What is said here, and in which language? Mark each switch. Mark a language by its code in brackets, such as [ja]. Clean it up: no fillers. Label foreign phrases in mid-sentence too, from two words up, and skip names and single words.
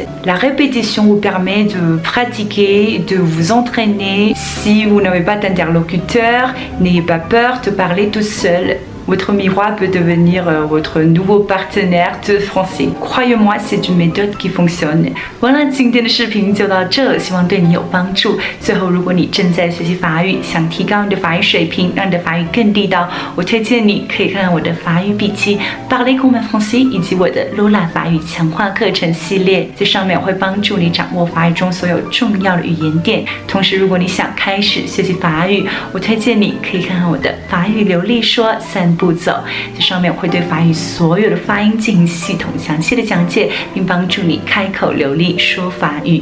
[fr] La répétition vous permet de pratiquer, de vous entraîner. Si vous n'avez pas d'interlocuteur, n'ayez pas peur de parler tout seul. Votre miroir peut devenir votre nouveau partenaire de français. Croyez-moi, c'est une méthode qui fonctionne. [zh] 完了，今天的视频就到这，希望对你有帮助。最后，如果你正在学习法语，想提高你的法语水平，让你的法语更地道，我推荐你可以看看我的法语笔记、Parler comme un français 以及我的 Lola 法语强化课程系列。这上面我会帮助你掌握法语中所有重要的语言点。同时，如果你想开始学习法语，我推荐你可以看看我的法语流利说3步骤，这上面我会对法语所有的发音进行系统详细的讲解，并帮助你开口流利说法语。